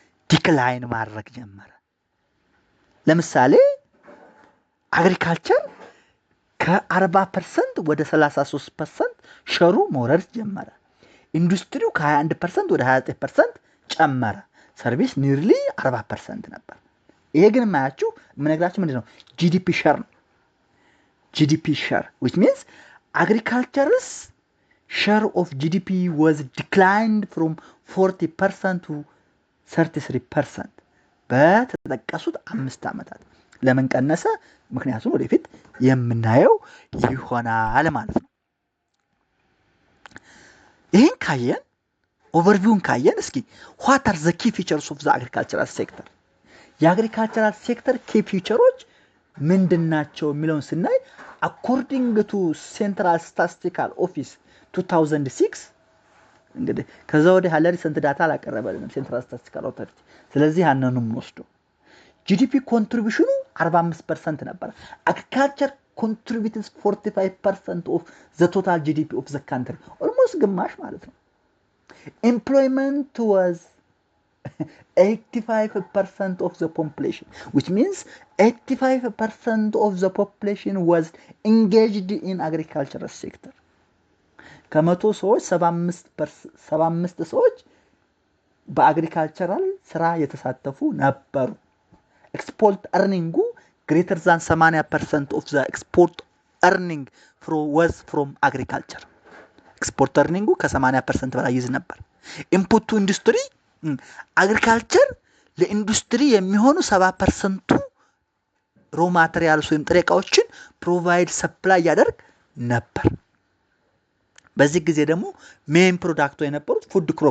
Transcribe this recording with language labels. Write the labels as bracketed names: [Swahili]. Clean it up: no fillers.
[Amharic] ዲክላይን ማድረግ ጀመረ። ለምሳሌ አግሪካልቸር ከ40% ወደ 33% ሸሩ መውረድ ጀመረ። ኢንዱስትሪው ከ21% ወደ 29% ጨመረ። ሰርቪስ ኒርሊ 40% ነበር። ይሄ ግን የማያችሁ የምነግራችሁ ምንድነው? [English] ጂዲፒ ሸር ነው። ጂዲፒ ሸር which means agriculture's share of GDP was declined from 40% to 33% [Amharic] በተጠቀሱት 5 ዓመታት። ለምን ቀነሰ? ምክንያቱም ወደፊት የምናየው ይሆናል ማለት ነው። ይህን ካየን ኦቨርቪውን ካየን እስኪ [English] what are the key features of the agricultural sector? [Amharic] የአግሪካልቸራል ሴክተር ኪ ፊቸሮች ምንድናቸው የሚለውን ስናይ [English] according to Central Statistical Office 2006 [Amharic] እንግዲህ ከዛ ወዲህ ያለ ሪሰንት ዳታ አላቀረበልንም ሴንትራል ስታቲስቲካል ኦቶሪቲ። ስለዚህ ያንንም ወስዶ ጂዲፒ ኮንትሪቢዩሽኑ 45% ነበር። አግሪካልቸር [English] contributes 45% of the total GDP of the country, almost [Amharic] ግማሽ ማለት ነው። [English] Employment was 85% of the population, which means 85% of the population was engaged in agricultural sector. [Amharic] ከመቶ ሰዎች 75 ሰዎች በአግሪካልቸራል ስራ የተሳተፉ ነበሩ። [English] ኤክስፖርት earning greater than 80% of the export earning was from agriculture. [Amharic] ኤክስፖርት earning ከ80% በላይ ይዝ ነበር። ኢንፑት ቱ ኢንዱስትሪ አግሪካልቸር ለኢንዱስትሪ የሚሆኑ 70% ሮ ማቴሪያልስ ወይም ጥሬ ዕቃዎችን ፕሮቫይድ ሰፕላይ ያደርግ ነበር። በዚህ ጊዜ ደግሞ ሜን ፕሮዳክቱ የነበሩት ፉድ